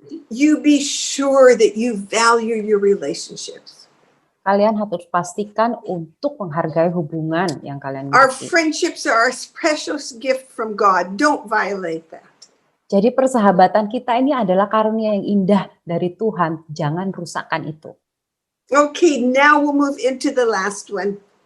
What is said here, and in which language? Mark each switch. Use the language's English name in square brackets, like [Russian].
[English] You be sure that you value your relationships. [Indonesian] Kalian harus pastikan untuk menghargai hubungan yang kalian [English] Our [Indonesian] miliki. [English] friendships are a precious gift from God. Don't violate that. [Indonesian] Jadi persahabatan kita ini adalah karunia yang indah dari Tuhan. Jangan rusakkan itu. [English] Okay, now we'll move into the last one.